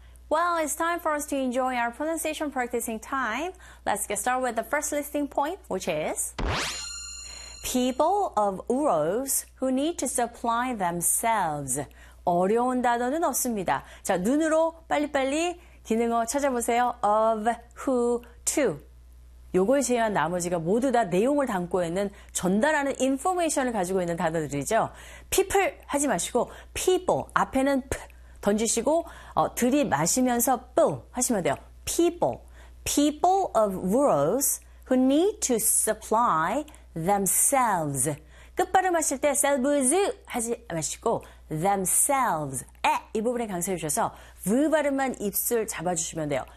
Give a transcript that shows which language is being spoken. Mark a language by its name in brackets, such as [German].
[English] Well, it's time for us to enjoy our pronunciation practicing time. Let's get started with the first listening point, which is People of Uros who need to supply themselves. [Korean] 어려운 단어는 없습니다. 자, 눈으로 빨리빨리 기능어 찾아보세요. [English] Of, who, to. [Korean] 요걸 제외한 나머지가 모두 다 내용을 담고 있는 전달하는 information을 가지고 있는 단어들이죠. People 하지 마시고 people 앞에는 p 던지시고 들이마시면서 p 하시면 돼요. People. [English] People of Uros who need to supply themselves. [Korean] 끝발음 하실 때 selves 하지 마시고 themselves. 에! 이 부분에 강세해 주셔서 v 발음만 입술 잡아주시면 돼요.